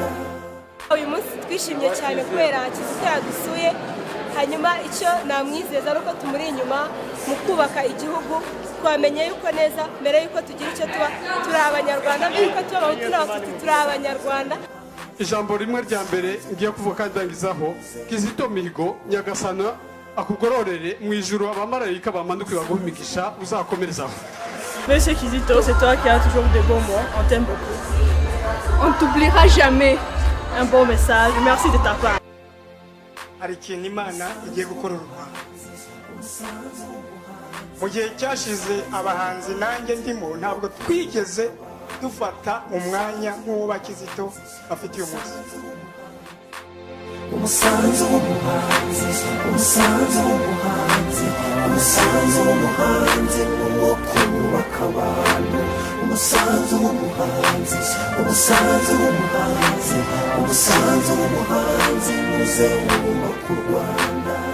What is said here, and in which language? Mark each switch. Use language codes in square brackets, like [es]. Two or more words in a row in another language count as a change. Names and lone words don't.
[rw] Uyu munsi twishimye cyane kubera Kizito yadusuye, hanyuma icyo namwizeza nuko tumuri inyuma mu kubaka igihugu, twamenye yuko neza mbere yuko tugira icyo tuba turi abanyarwanda, mbere yuko tuba abahutu n'abatutsi turi abanyarwanda. Ijambo rimwe rya mbere ngiye kuvuga kandi ndangizaho, Kizito Mihigo Nyagasana akugororere mu ijuru, abamarayika bamanuke baguhe imigisha uzakomerezaho. [fr] Monsieur Kizito, c'est toi qui as toujours de bons mots, on t'aime beaucoup. On ne t'oubliera jamais. Un bon message, merci de ta part. [rw] Hari ikintu Imana igiye gukora u Rwanda. Mu gihe cyashize abahanzi nanjye ndimo ntabwo twigeze dufata umwanya nk'uwo Kizito afite uyu munsi. Umusanzu w'umuhanzi umusanzu w'umuhanzi umusanzu w'umuhanzi wo kubaka abantu umusanzu w'umuhanzi umusanzu w'umuhanzi umusanzu w'umuhanzi muze wubaka u Rwanda.